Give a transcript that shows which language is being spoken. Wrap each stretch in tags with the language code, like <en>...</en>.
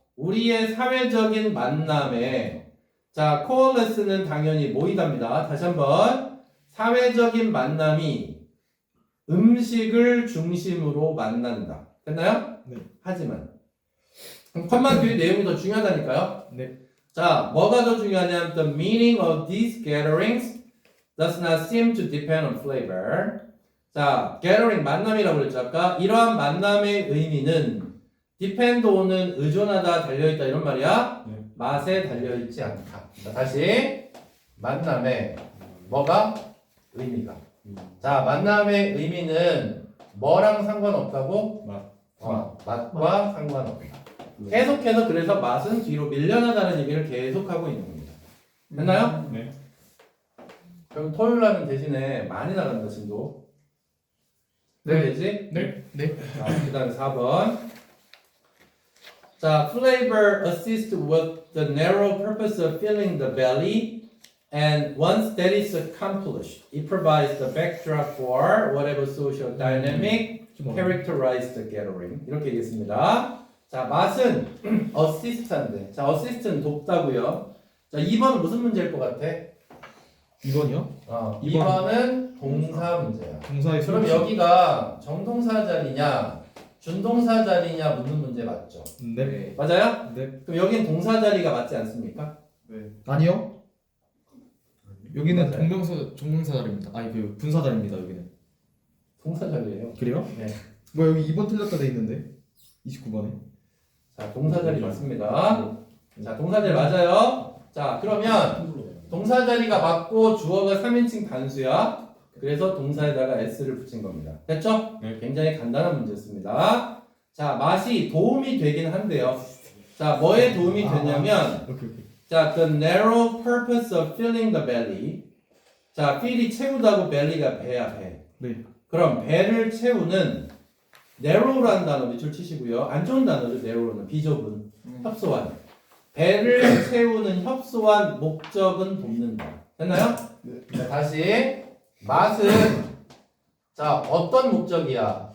<ko>우리의 사회적인 만남에 자, coalesce는 당연히 모이답니다. 다시 한번 사회적인 만남이 음식을 중심으로 만난다. 됐나요? 네. 하지만 컴만 뒤에 내용이 더 중요하다니까요. 네. 자, 뭐가 더 중요하냐면</ko> <en>the meaning of these gatherings does not seem to depend on flavor.</en> <ko>자, gathering 만남이라고 그랬죠 아까. 이러한 만남의 의미는 depend on은 의존하다 달려있다 이런 말이야. 네. 맛에 달려있지 않다. 자, 다시 만남의 뭐가? 의미가. 자, 만남의 의미는 뭐랑 상관없다고? 맛. 맛과 상관없다. 계속해서 그래서 맛은 뒤로 밀려나다는 얘기를 계속하고 있는 겁니다. 됐나요? 네. 그럼 토요일 날은 대신에 많이 나간다 진도. 네 되지? 네. 네. 자, 그 다음에 4번.</ko> <en>자, flavor assist with the narrow purpose of filling the belly, and once that is accomplished, it provides the backdrop for whatever social dynamic</en> <ko>좀 어려워.</ko> <en>characterize the gathering.</en> <ko>이렇게 얘기했습니다. 자, 맛은 assist한데. 자, assist는 돕다고요. 자, 2번 무슨 문제일 것 같아? 2번이요? 2번은 동사 문제야. 동사의 그럼 여기가 정동사 자리냐, 준동사 자리냐 묻는 문제 맞죠? 네. 맞아요? 네. 그럼 여긴 동사 자리가 맞지 않습니까? 네. 아니요. 여기는 맞아요. 정명사 자리입니다. 아니 그 분사 자리입니다. 여기는. 동사 자리예요. 그래요? 네. 뭐 여기 2번 틀렸다 돼 있는데 29번에. 자, 동사 자리 맞습니다. 자, 동사 자리 맞아요. 자, 그러면 동사 자리가 맞고 주어가 3인칭 단수야. 그래서 동사에다가 s를 붙인 겁니다. 됐죠? 네. 굉장히 간단한 문제였습니다. 자, 맛이 도움이 되긴 한데요. 자, 뭐에 도움이 되냐면 오케이.</ko> <en>자, the narrow purpose of filling the belly.</en> <ko>자, fill이 채우다고 belly가 배야, 배. 네. 그럼 배를 채우는 narrow라는 단어 밑줄 치시고요. 안 좋은 단어죠, narrow는. 비좁은, 협소한. 배를 채우는 협소한 목적은 돕는다. 됐나요? 자, 다시. 맛은 자, 어떤 목적이야?</ko>